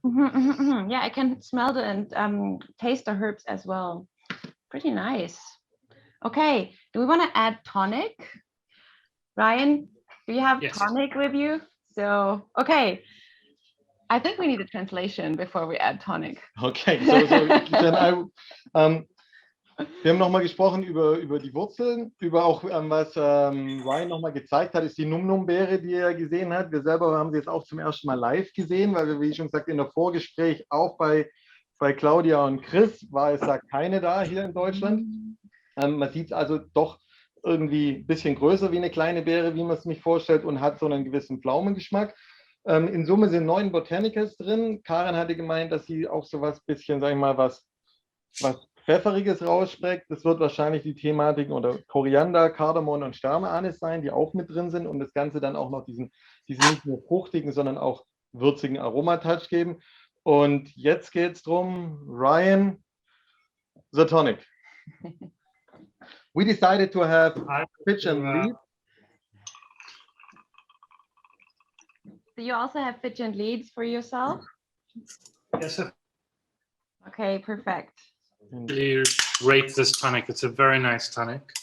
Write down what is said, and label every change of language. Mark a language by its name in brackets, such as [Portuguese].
[English] Yeah, I can smell the and taste the herbs as well. Pretty nice. Okay, do we want to add tonic? Ryan, do you have Yes. tonic with you? So, okay. I think we need a translation before we add tonic. Okay, so then [German] wir haben nochmal gesprochen über die Wurzeln, über auch was Ryan nochmal gezeigt hat, ist die Num-Num-Beere, die er gesehen hat. Wir selber haben sie jetzt auch zum ersten Mal live gesehen, weil wir, wie schon gesagt, in der Vorgespräch auch bei Claudia und Chris war es da keine da hier in Deutschland. Man sieht also doch irgendwie ein bisschen größer wie eine kleine Beere, wie man es sich vorstellt, und hat so einen gewissen Pflaumengeschmack. In Summe sind 9 Botanicals drin. Karen hatte gemeint, dass sie auch so was bisschen, sag ich mal, was Pfefferiges rausschmeckt. Das wird wahrscheinlich die Thematik oder Koriander, Kardamom und Sterneanis sein, die auch mit drin sind und das Ganze dann auch noch diesen nicht nur fruchtigen, sondern auch würzigen Aromatouch geben. Und jetzt geht es darum, Ryan, [English] the tonic. We decided to have pitch and lead. Do you also have pitch and leads for yourself? Yes, sir. Okay, perfect. Really rate this tonic. It's a very nice tonic.